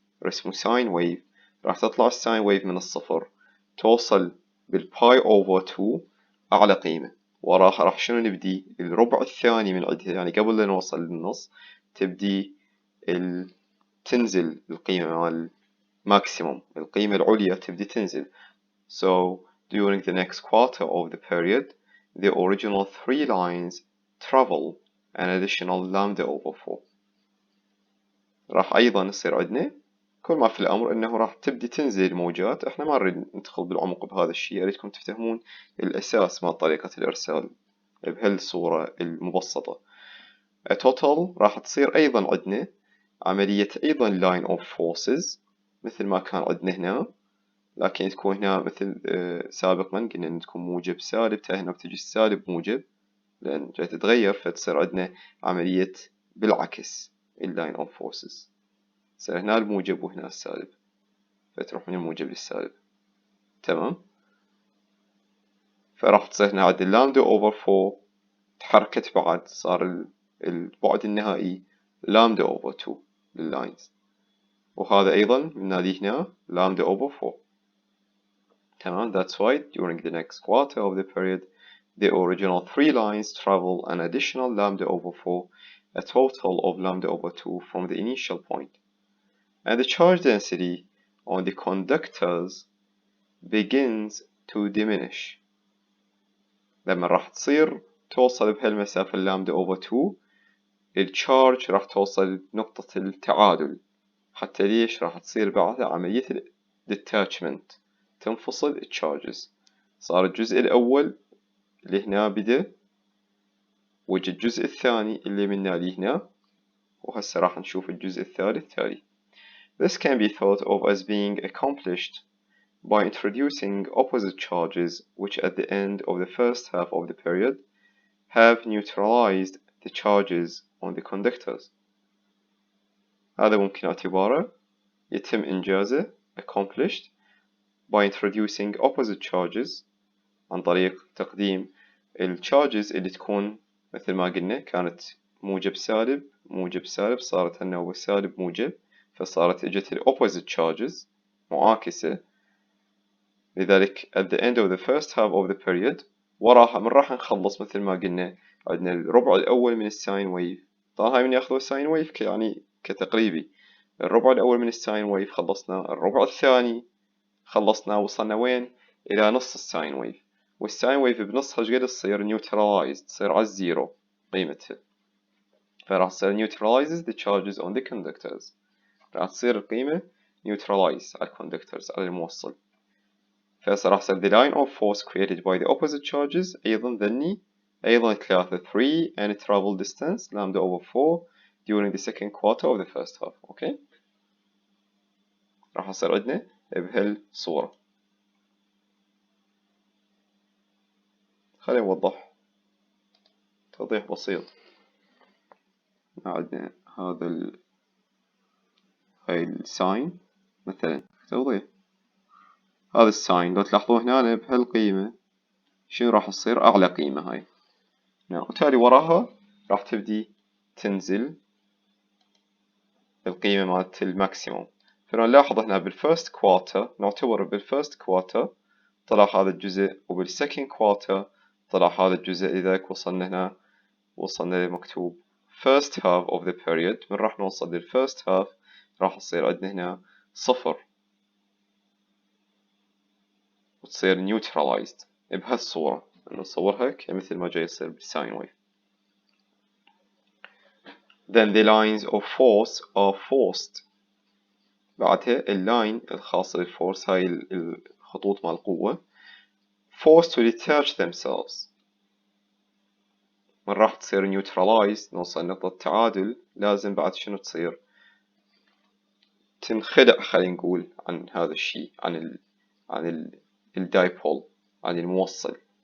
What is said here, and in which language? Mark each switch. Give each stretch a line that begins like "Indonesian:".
Arabic: رسموا ساين ويف راح تطلع الساين ويف من الصفر توصل بالباي أوفر 2 أعلى قيمة، وراها راح شنو نبدي الربع الثاني من عندها، يعني قبل لا نوصل للنص تبدي تنزل القيمة مال ماكسيموم، القيمة العليا تبدي تنزل.
English: So during the next quarter of the period the original 3 lines travel an additional lambda over 4.
Arabic: راح أيضا يصير عندنا كل ما في الأمر أنه راح تبدي تنزل الموجات. إحنا ما نريد ندخل بالعمق بهذا الشيء، أريدكم تفهمون الأساس مال طريقة الإرسال بهالصورة المبسطة. total راح تصير أيضا عندنا عملية أيضا line of forces مثل ما كان عندنا هنا، لكن تكون هنا مثل سابقا قلنا أن تكون موجب سالب، هنا بتجي السالب موجب لأن جاي تتغير، فتصير عندنا عملية بالعكس line of forces. يصير هنا الموجب وهنا السالب، فتروح من الموجب للسالب. تمام. فراح تصير هنا عند اللامدا أوفر 4 تحركت بعد، صار البعد النهائي لامدا أوفر 2 لللاينز، وهذا أيضا بناديه هنا lambda over 4. تمام.
English: That's why during the next quarter of the period the original 3 lines travel an additional lambda over 4, a total of lambda over 2 from the initial point. And the charge density on the conductors begins to diminish.
Arabic: لما راح تصير توصل بهالمسافة اللامدا over 2 التشارج راح توصل نقطة التعادل. حتى ليش؟ راح تصير بعدها عملية detachment، تنفصل التشارجز. صار الجزء الأول اللي هنا بدأ، وجد الجزء الثاني اللي منا لي هنا، وهسه راح نشوف الجزء الثالث تالي.
English: This can be thought of as being accomplished by introducing opposite charges which at the end of the first half of the period have neutralized the charges on the conductors.
Arabic: هذا ممكن اعتباره يتم إنجازه
English: accomplished by introducing opposite charges،
Arabic: عن طريق تقديم الcharges اللي تكون مثل ما قلنا كانت موجب سالب موجب سالب، صارت هنا وسالب موجب، فصارت اجت opposite charges معاكسة. لذلك
English: at the end of the first half of the period
Arabic: وراها من راح نخلص مثل ما قلنا عندنا الربع الأول من الساين ويف. طبعا هاي من ياخذوا الساين ويف يعني كتقريبي، الربع الأول من الساين ويف خلصنا، الربع الثاني خلصنا، وصلنا وين؟ إلى نص الساين ويف، والساين ويف بنصها شقد تصير neutralized، تصير على الزيرو قيمتها، فراح تصير
English: neutralizes the charges on the conductors،
Arabic: راح تصير القيمة neutralize على الكوندكترز على الموصل. فراح تصير
English: the line of force created by the opposite charges
Arabic: أيضا ذني أيضا
English: 3 and travel distance lambda over 4 during the second quarter of the first half.
Arabic: أوكي، راح يصير عندنا بهالصورة. خلينا نوضح توضيح بسيط. عندنا هذا هاي الساين مثلا، توضيح هذا الساين لو تلاحظوا هنا بهالقيمة شنو راح تصير؟ أعلى قيمة هاي، وتالي وراها راح تبدي تنزل القيمة مالت الماكسيموم. فنلاحظ هنا بالفيرست كوارتر، نعتبر بالفيرست كوارتر طلع هذا الجزء، وبالسكند كوارتر طلع هذا الجزء، لذلك وصلنا هنا وصلنا لمكتوب
English: first half of the period.
Arabic: من راح نوصل للfirst half راح تصير عندنا هنا 0 وتصير neutralized بهالصورة، نصورها كمثل ما جاي يصير بالساين ويف.
English: Then the lines of force are forced.
Arabic: بعدها اللاين الخاصة بالفورس، هاي الخطوط مال القوة
English: forced to detach themselves.
Arabic: من راح تصير neutralized نوصل نقطة تعادل، لازم بعد شنو تصير؟ تنخدع خلينا نقول عن هذا الشيء، عن الدايبول، عن الموصل.